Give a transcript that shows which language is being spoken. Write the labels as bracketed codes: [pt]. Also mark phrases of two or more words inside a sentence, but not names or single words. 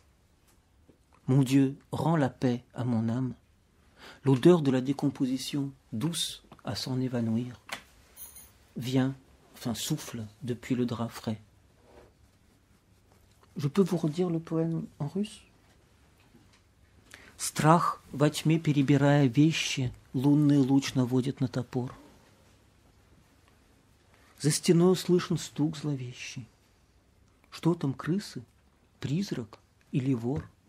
[fr] Mon Dieu, rends la paix à mon âme. L'odeur de la décomposition, douce à s'en évanouir, vient, souffle depuis le drap frais. Je peux vous redire le poème en russe? [ru] Страх во тьме, перебирая вещи, лунный луч наводит на топор. За стеной слышен стук зловещий. Что там, крысы? Призрак или вор?